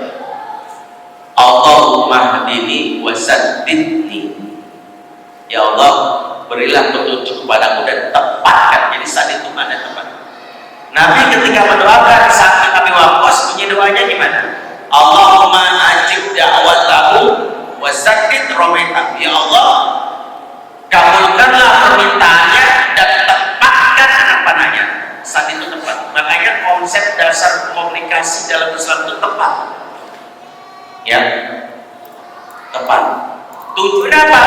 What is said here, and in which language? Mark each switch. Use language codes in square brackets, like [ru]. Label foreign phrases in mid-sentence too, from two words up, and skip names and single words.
[ar] Allahumma hdini wasaddidni. [id] Ya Allah, berilah petunjuk kepadaku dan tepatkan. Jadi saat itu ada tepat. Nabi ketika mendoakan saat Nabi Waqqas, bunyi doanya gimana? [ar] Allahumma ajib da'watahu wasaddid rometah. [id] Ya Allah, kabulkanlah permintaannya dan tepatkan anak panahnya. Saat itu tepat. Makanya konsep dasar komunikasi dalam Islam itu tepat. Ya, tepat. Tujuannya apa?